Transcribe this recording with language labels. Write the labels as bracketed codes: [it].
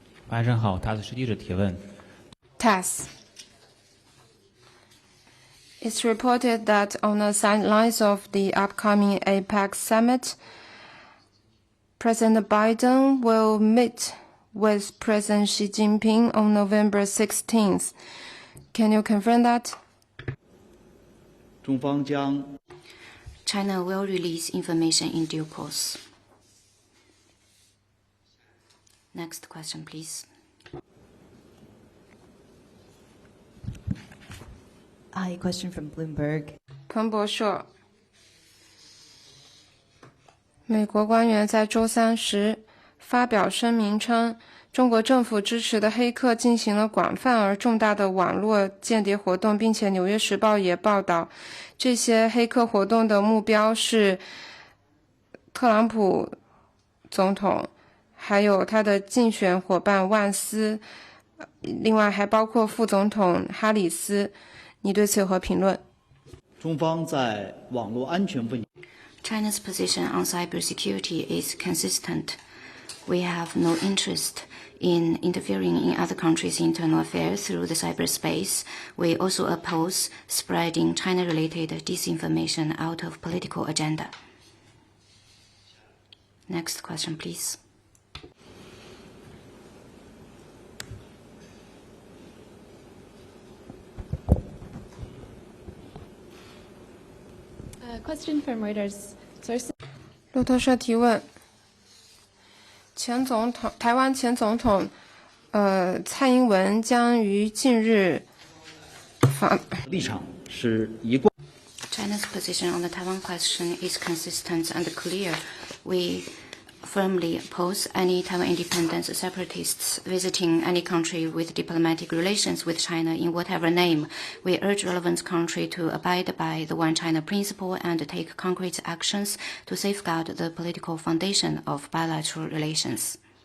[zh] 晚上好，塔斯实记者提问。 [en] TASS. It's reported that on the sidelines of the upcoming APEC summit, President Biden will meet with President Xi Jinping on November 16th. Can you confirm that? [zh] 中方将 [en] China will release information in due course. Next question, please. Hi, question from Bloomberg. [zh] 彭博社，美国官员在周三时发表声明称，中国政府支持的黑客进行了广泛而重大的网络间谍活动，并且《纽约时报》也报道，这些黑客活动的目标是特朗普总统，还有他的竞选伙伴万斯，另外还包括副总统哈里斯。你对此有何评论？中方在网络安全问题 [en] China's position on cybersecurity is consistent. We have no interest in interfering in other countries' internal affairs through the cyberspace. We also oppose spreading China-related disinformation out of political agenda. Next question, please. Question from Reuters. Source. [zh] 路透社提问：台湾前总统蔡英文将于近日立场是一贯。 [en] China's position on the Taiwan question is consistent and clear. We firmly oppose any Taiwan independence separatists visiting any country with diplomatic relations with China in whatever name. We urge relevant country to abide by the One China principle and take concrete actions to safeguard the political foundation of bilateral relations.